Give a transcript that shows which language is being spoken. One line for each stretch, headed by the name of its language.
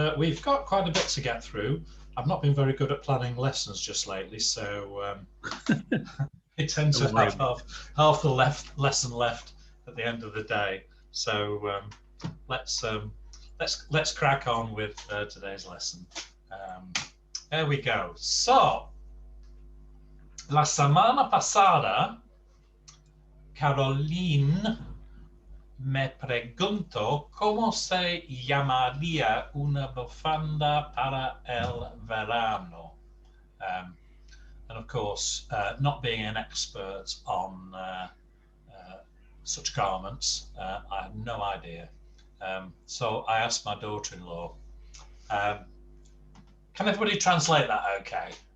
English: We've got quite a bit to get through. I've not been very good at planning lessons just lately, so I tend to have half the lesson left at the end of the day. So let's crack on with today's lesson. There we go.
Spanish: So la semana pasada, Caroline me preguntó cómo se llamaría una bufanda para el verano.
English: And of course, not being an expert on such garments, I had no idea. So I asked my daughter-in-law, can everybody translate that okay?